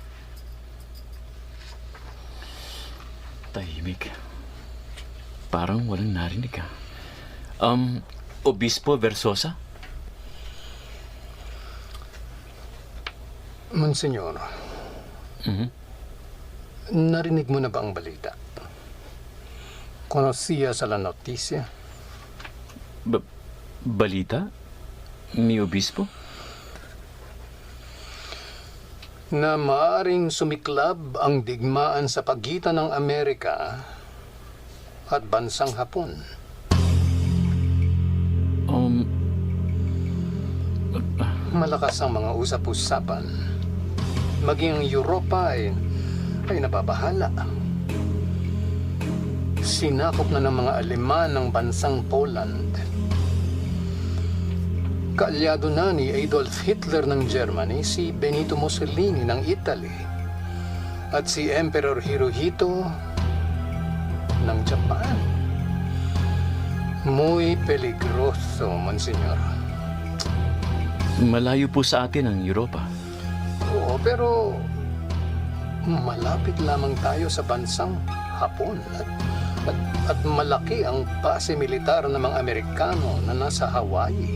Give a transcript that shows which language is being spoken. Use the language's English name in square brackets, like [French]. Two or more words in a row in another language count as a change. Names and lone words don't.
[Filipino] Tahimik. Parang walang narinig ka. Obispo Versosa? Monsignor, narinig mo na ba ang balita? [Spanish] Conocía sa la noticia? Balita? Mi obispo? [Filipino] Na maaaring sumiklab ang digmaan sa pagitan ng Amerika at bansang Hapon. Malakas ang mga usap-usapan. Maging ang Europa ay nababahala. Sinakop na ng mga Aleman ng bansang Poland. Kaalyado na ni Adolf Hitler ng Germany si Benito Mussolini ng Italy at si Emperor Hirohito ng Japan. [Spanish] Muy peligroso, Monsignor. [Filipino] Malayo po sa atin ang Europa. Oo, pero malapit lamang tayo sa bansang Hapon at malaki ang base militar ng mga Amerikano na nasa Hawaii.